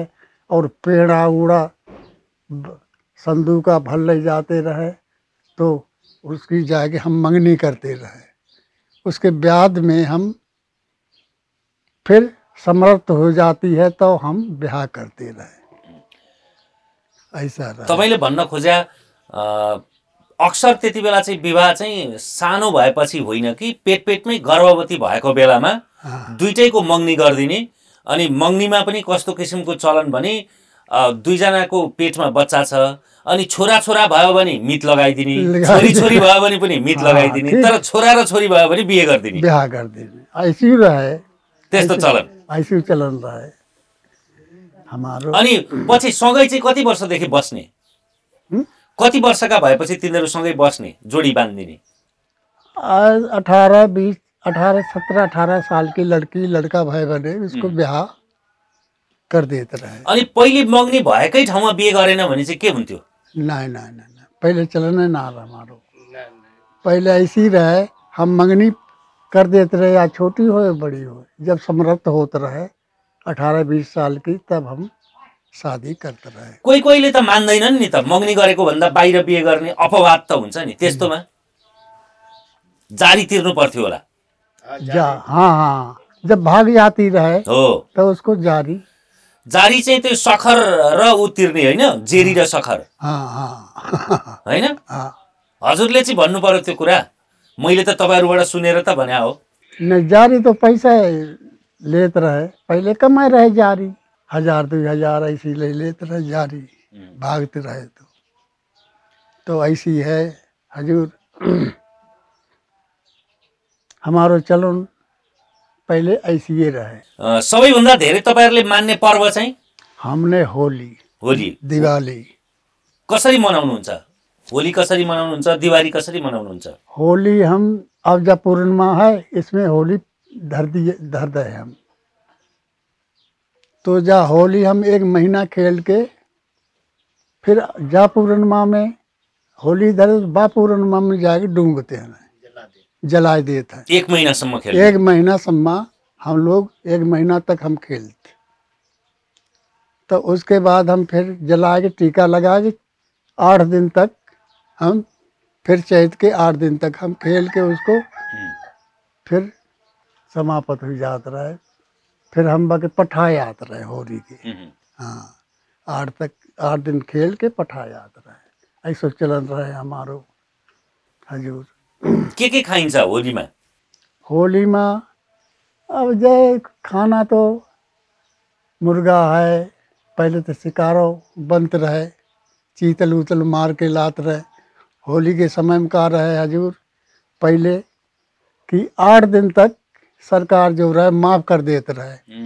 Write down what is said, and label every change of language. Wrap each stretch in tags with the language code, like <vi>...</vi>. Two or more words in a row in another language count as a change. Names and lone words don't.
<hi>और पेड़ा उड़ा संदूका भर ले जाते रहे। तो उसकी जाके हम मंगनी करते रहे। उसके बाद में हम फिर समर्थ हो जाती है तो हम ब्याह करते रहे। ऐसा रहा।</hi> <ne>तपाईले भन्न खोजे अक्सर त्यति बेला चाहिँ विवाह चाहिँ सानो भएपछि होइन कि पेटमै गर्भवती भएको बेलामा दुईटैको मंगनी गरिदिने अनि मगनीमा पनि कस्तो किसिमको चलन भने दुईजनाको पेटमा बच्चा छ अनि छोरा छोरा भयो भने मित लगाइदिने, छोरी छोरी भयो भने पनि मित लगाइदिने, तर छोरा र छोरी भयो भने बिहे गरिदिने, ब्याह गरिदिने।</ne> <hi>ऐसी रहे,</hi> <ne>त्यस्तो चलन,</ne> <hi>ऐसी चलन रहे हमारो।</hi> <ne>अनि पछि सँगै चाहिँ कति वर्षदेखि बस्ने, कति वर्षका भएपछि तिनीहरू सँगै बस्ने, जोडी बाँधिदिने?</ne> <hi>18, 20, 18, 17, 18 साल की लड़की लड़का</hi> <ne>भए भने</ne> <hi>उसको ब्याह कर देते रहे।</hi> <ne>अनि पहिले मगनी भएकै ठाउँमा बिहे गरेन भने चाहिँ के हुन्थ्यो?</ne> <hi>नहीं नहीं नहीं, पहले चलन ना रहा हमारो। पहले ऐसी रहे, हम मंगनी कर देते रहे, या छोटी हो या बड़ी हो, जब समर्थ होते रहे 18-20 साल की तब हम शादी करते रहे।</hi> <ne>कोही कोहीले त मान्दैनन् नि त, मगनी गरेको भन्दा बाहिर बिहे गर्ने अपवाद त हुन्छ नि, त्यस्तोमा जारी तिर्नु पर्थ्यो होला।</ne> <hi>हाँ हाँ, जब भाग जाती रहे</hi> <ne>हो</ne> <hi>तो उसको जारी</hi> <ne>चाहिँ त्यो सखर र उ तिर्ने होइन, जेरी र सखर।</ne> <hi>हाँ हाँ</hi> <ne>होइन,</ne> <hi>हाँ।</hi> <ne>हजुरले चाहिँ भन्नु पर्यो त्यो कुरा, मैले त तपाईँहरूबाट सुनेर त भने हो।</ne> <hi>न जारी तो पैसा लेते रहे, पहले कमाए रहे जारी, 1000-2000 ऐसी ले लेते रहे जारी, भागते रहे। तो ऐसी है हजूर हमारो चलन पहले ऐसी ही रहे।</hi> <ne>सबैभन्दा धेरै तपाईँहरूले मान्ने पर्व चाहिँ?</ne> <hi>हमने होली, होली, दिवाली।</hi> <ne>कसरी मनाउनुहुन्छ? होली कसरी मनाउनुहुन्छ, दिवाली कसरी मनाउनुहुन्छ?</ne> <hi>होली हम अब जब पूर्णिमा है इसमें होली धर दे हम, तो जा होली हम 1 महीना खेल के फिर जा पूर्णिमा में होली धर, बा पूर्णिमा में जाके डूंबते हैं, जला देते हैं।</hi> <ne>1 महीनासम्म खेल,</ne> <hi>1 महीनासम्म हम लोग 1 महीना तक हम खेलते, तो उसके बाद हम फिर जला के टीका लगा के 8 दिन तक हम फिर चैत के 8 दिन तक हम खेल के उसको फिर समाप्त हो जाता रहे। फिर हम बाकी पठाए आते रहे होली के। हाँ, 8 दिन खेल के पठाए आते रहे, ऐसा चलन रहे हमारो हजूर।</hi> <ne>के खाइन्छ होलीमा?</ne> <hi>होलीमा अब जय खाना तो मुर्गा है, पहले तो शिकारो बनते रहे, चीतल उतल मार के लाते रहे। होली के समय में का रहे हजूर पहले कि 8 दिन तक सरकार जो रहे माफ़ कर देते रहे।</hi>